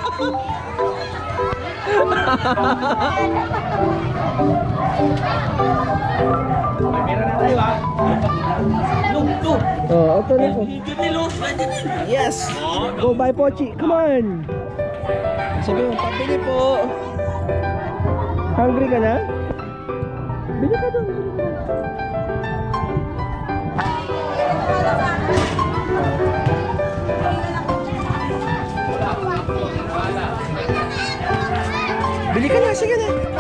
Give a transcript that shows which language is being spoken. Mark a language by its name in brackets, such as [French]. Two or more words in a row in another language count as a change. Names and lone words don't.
[Filipino] Oh, ito na po. [English] Yes! Go buy Pochi. Come on! [Filipino] Sabi mo, pabili po. Hungry ka na? Bili ka doon. Bili ka na, sige na.